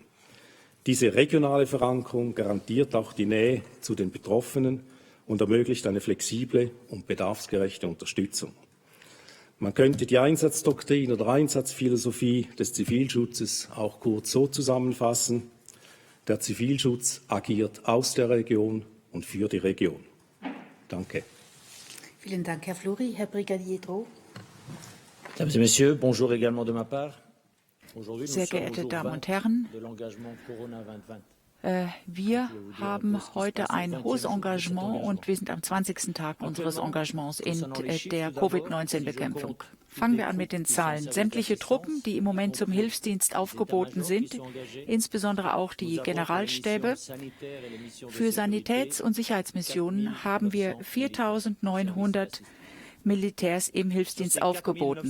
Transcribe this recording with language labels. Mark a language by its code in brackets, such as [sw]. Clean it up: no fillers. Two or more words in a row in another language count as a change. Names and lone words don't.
[de] Diese regionale Verankerung garantiert auch die Nähe zu den Betroffenen und ermöglicht eine flexible und bedarfsgerechte Unterstützung. Man könnte die Einsatzdoktrin oder Einsatzphilosophie des Zivilschutzes auch kurz so zusammenfassen: Der Zivilschutz agiert aus der Region und für die Region. Danke. Vielen Dank, Herr Fleury. Herr Brigadier Droh. [fr] Mesdames et Messieurs, bonjour également de ma part. [de] Sehr geehrte Damen und Herren, wir haben heute ein hohes Engagement und wir sind am 20. Tag unseres Engagements in der Covid-19-Bekämpfung. Fangen wir an mit den Zahlen. Sämtliche Truppen, die im Moment zum Hilfsdienst aufgeboten sind, insbesondere auch die Generalstäbe, für Sanitäts- und Sicherheitsmissionen haben wir 4.900 Militärs im Hilfsdienst aufgeboten.